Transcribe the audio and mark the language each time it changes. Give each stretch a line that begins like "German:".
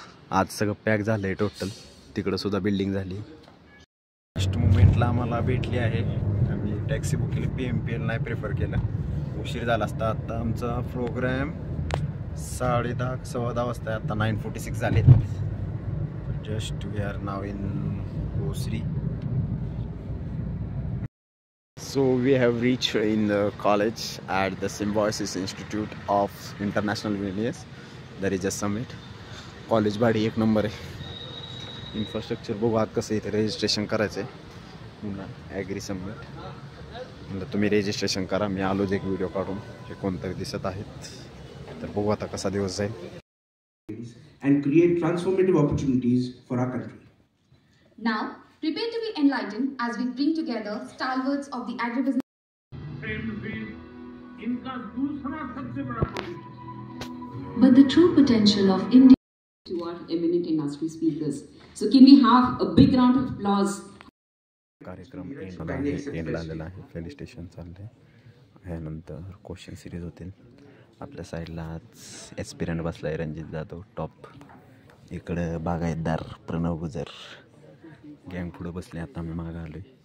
Marathi: आज सगळं पॅक झालंय टोटल. तिकडं सुद्धा बिल्डिंग झाली. फर्स्ट मुमेंटला आम्हाला भेटली आहे. आम्ही टॅक्सी बुक केली. PMPL नाही प्रेफर केलं, उशीर झाला असता. आता आमचा प्रोग्राम 10:30 सव्वा 10 वाजता. आता 9:46 झाले.
English: just we are now in
Marathi: Bosri.
English: So we have reached in the college at the Symbiosis Institute of International Business. There is a summit.
Marathi: College भाडी एक नंबर आहे. इन्फ्रास्ट्रक्चर बघू आत कसं इथे रजिस्ट्रेशन करायचं आहे. पुन्हा ॲग्री समिट म्हणजे तुम्ही रजिस्ट्रेशन करा. मी आलोच एक व्हिडिओ काढून. हे कोणतरी दिसत आहेत. तर बघू आता कसा दिवस जाईल.
English: And create transformative opportunities for our country. Now, prepare to be enlightened as we bring together stalwarts of the agribusiness.
Hindi: इनका दूसरा सबसे बड़ा project
English: but the true potential of India. To our eminent industry speakers. So can we have a big round of applause?
Marathi: कार्यक्रम एंडला आलेला आहे. Play station चाललंय. यानंतर क्वेश्चन सिरीज होतील. आपल्या साईडला आज एस्पिरंट बसलाय रणजित जाधव टॉप. इकडं बागायतदार प्रणव गुजर गँग पुढं बसले. आता मी मागं आलोय.